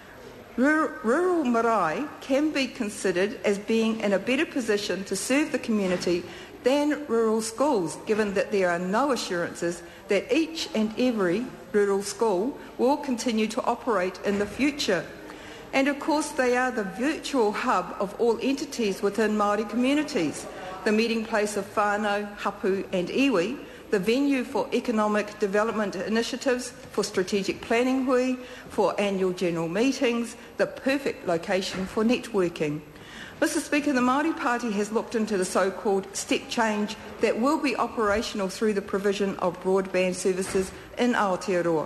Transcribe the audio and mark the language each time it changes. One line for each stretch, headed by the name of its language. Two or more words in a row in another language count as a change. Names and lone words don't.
English: Rural marae can be considered as being in a better position to serve the community than rural schools, given that there are no assurances that each and every rural school will continue to operate in the future. And of course they are the virtual hub of all entities within Māori communities, the meeting place of
Māori: whānau, hapu
English: and iwi, the venue for economic development initiatives, for strategic planning hui, for annual general meetings, the perfect location for networking. Mr Speaker, the Māori Party has looked into the so-called step change that will be operational through the provision of broadband services in Aotearoa.